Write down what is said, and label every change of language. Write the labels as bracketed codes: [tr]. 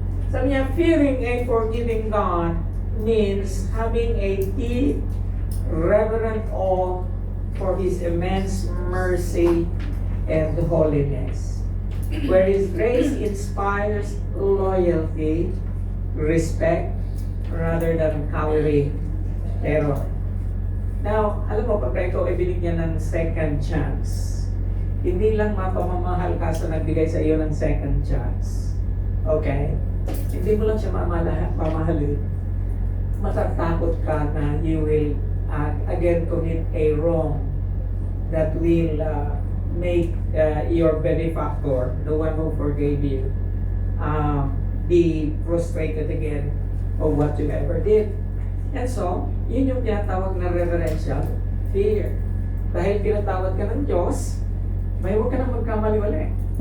[tl] Sabi niya, [en] fearing a forgiving God means having a deep, reverent awe for His immense mercy and holiness, where His grace inspires loyalty, respect, rather than cowering terror. [tl] Now, alam mo, pagka ikaw ay binigyan ng second chance, hindi lang mapamamahal ka sa nagbigay sa iyo ng second chance. Okay? Hindi mo lang siya mamahalin. Matatakot ka na [en] you will again commit a wrong that will make your benefactor, the one who forgave you, be frustrated again of what you ever did. [tl] And so, yun yung tinatawag na reverential fear. Dahil pinatawad ka ng Diyos, may huwag ka nang magkamali ulit.